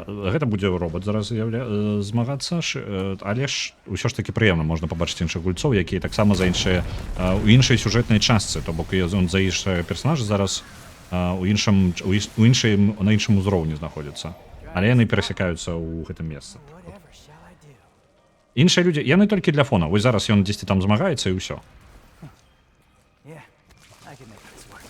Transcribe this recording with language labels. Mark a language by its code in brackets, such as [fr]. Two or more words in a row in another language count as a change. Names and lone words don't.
[be] Гэта будзе робот зараз змагацца, але ж ўсё ж таки прыемна можна пабачыць іншых гульцоў, якія таксама за іншыя у іншай сюжэтнай частцы, то бок ён за іншыя персонажы зараз на іншым узроўні знаходзяцца, але яны перасякаюцца ў гэтым месцы. [en] Whatever shall I do? [be] Іншыя людзі, яны толькі для фона. Вось зараз ён дзесьці там змагаецца і ўсё. [en] Yeah, I can make this work.